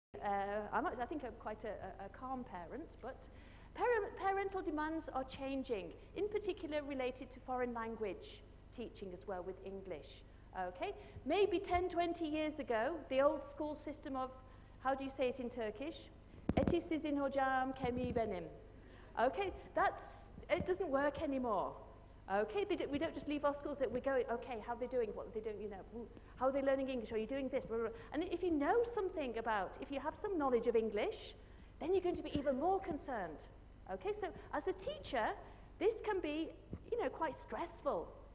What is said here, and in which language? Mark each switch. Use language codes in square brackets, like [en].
[en] I think I'm quite a calm parent, but parental demands are changing, in particular related to foreign language teaching as well with English. Okay, maybe 10, 20 years ago, the old school system of, how do you say it in Turkish? [tr] Eti sizin hocam, kemiği benim. [en] Okay, it doesn't work anymore. Okay, we don't just leave our schools, that we go, okay, how are they doing, what are they doing, you know, how are they learning English, are you doing this, blah, blah, blah. And if you know something about, if you have some knowledge of English, then you're going to be even more concerned. Okay, so as a teacher, this can be, you know, quite stressful.